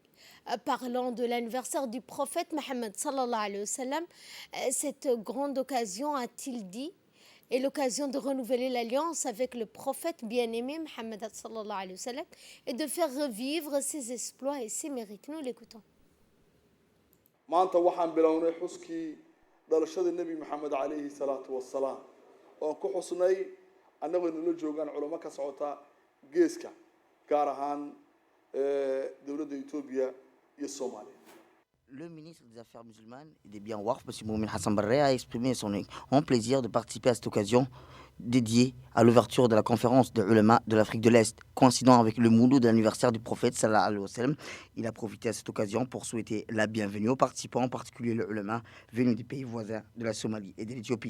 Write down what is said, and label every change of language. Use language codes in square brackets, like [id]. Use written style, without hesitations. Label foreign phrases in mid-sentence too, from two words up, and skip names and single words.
[fr] Parlant de l'anniversaire du prophète Mohammed [ar] صلى الله عليه وسلم, [fr] cette grande occasion, a-t-il dit, est l'occasion de renouveler l'alliance avec le prophète bien-aimé Mohammed [ar] صلى الله عليه وسلم [fr] et de faire revivre ses exploits et ses mérites. Nous l'écoutons. [so] maanta waxaan bilownay xuskii dhalashada nebi maxamed [ar] عليه الصلاة والسلام [so] oon ku xusnay annagoo nala joogaan culamo ka socota geeska gaar ahaan dowladda Ethiopia iyo Soomaaliya. [fr] Le ministre des Affaires musulmanes et des biens waqf, M. Moumin Hassan Barre, a exprimé son grand plaisir de participer à cette occasion dédiée à l'ouverture de la conférence de Ulama de l'Afrique de l'Est, coïncidant avec le mouloud de l'anniversaire du prophète [ar] صلى الله عليه وسلم. [fr] Il a profité à cette occasion pour souhaiter la bienvenue aux participants, en particulier le Ulama venus des pays voisins de la Somalie et de l'Éthiopie.